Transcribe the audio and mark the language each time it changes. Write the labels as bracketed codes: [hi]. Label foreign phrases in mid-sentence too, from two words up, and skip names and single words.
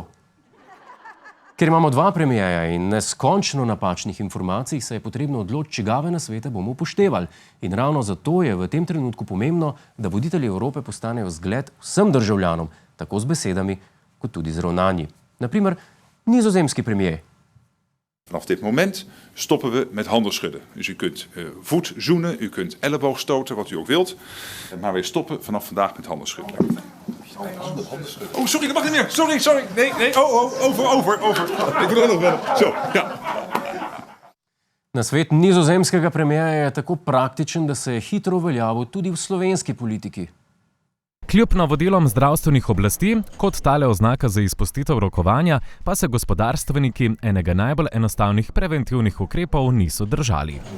[sl] Ker imamo dva premierja in neskončno napačnih informacij, se je potrebno odločiti, čigave nasvete bomo upoštevali. In ravno zato je v tem trenutku pomembno, da voditelji Evrope postanejo zgled vsem državljanom, tako z besedami, kot tudi z ravnanji. Naprimer, nizozemski premier. [nl] Vanaf dit moment stoppen we met handen schudden. Dus u kunt voet zoenen, u kunt elleboog stoten, wat u ook wilt. Maar wij stoppen vanaf vandaag met handen schudden. Oh, sorry, dat mag niet meer. Sorry. Nee. Over. Ik wil er nog verder. Zo, ja. [sl] Nasvet nizozemskega premierja je tako praktičen, da se je hitro uveljavil tudi v slovenski politiki. Kljub navodilom zdravstvenih oblasti, kot tale oznaka za izpustitev rokovanja, pa se gospodarstveniki enega najbolj enostavnih preventivnih ukrepov niso držali.